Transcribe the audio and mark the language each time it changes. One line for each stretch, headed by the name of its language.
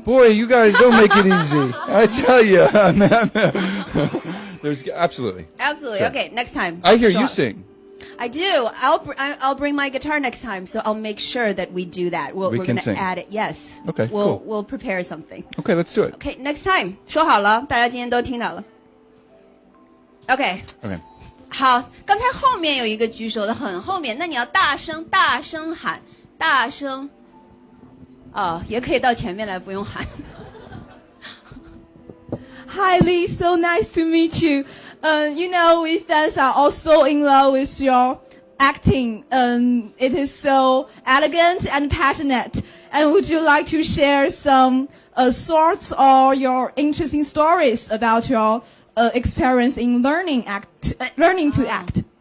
English: Boy, you guys don't make it easy. I tell you. There's absolutely. Absolutely. Sure. Okay, next time. I hear Sure. you sing. I do. I'll bring my guitar next time, so I'll make sure that we do that. We We're can going to sing. add it. Yes. Okay, cool. We'll prepare something. Okay, let's do it. Okay, next time.
Chinese: 说好了，大家今天都听到了。
English: Okay. Okay.
Chinese: 好，刚才后面有一个举手的很后面，那你要大声喊，大声。哦，也可以到前面来，不用喊。
English: Hi, Lee. So nice to meet you. You know, we fans are also in love with your acting. It is so elegant and passionate. And would you like to share some thoughts or your interesting stories about your experience in learning to act?